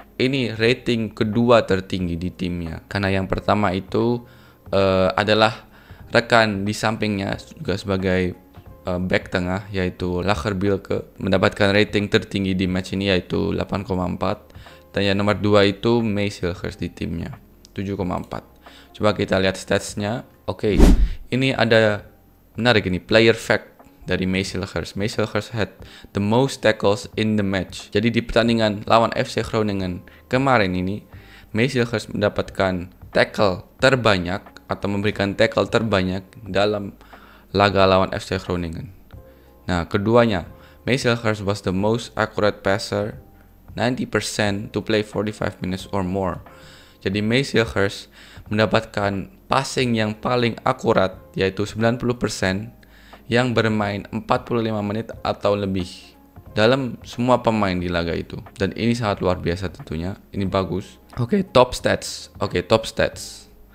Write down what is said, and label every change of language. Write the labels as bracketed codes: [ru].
[id] Ini rating kedua tertinggi di timnya, karena yang pertama itu adalah rekan di sampingnya juga sebagai back tengah, yaitu Lagerbielke, mendapatkan rating tertinggi di match ini yaitu 8,4, dan yang nomor 2 itu Mees Hilgers di timnya 7,4. Coba kita lihat statsnya. Oke, ini ada menarik ini, player fact dari Mees Hilgers. [en] Mees Hilgers had the most tackles in the match. [id] Jadi di pertandingan lawan FC Groningen kemarin ini, Mees Hilgers mendapatkan tackle terbanyak atau memberikan tackle terbanyak dalam laga lawan FC Groningen. Nah, keduanya, [en] Mees Hilgers was the most accurate passer, 90% to play 45 minutes or more. [id] Jadi Mees Hilgers mendapatkan passing yang paling akurat yaitu 90% yang bermain 45 menit atau lebih dalam semua pemain di laga itu. Dan ini sangat luar biasa tentunya. Ini bagus. Oke, top stats.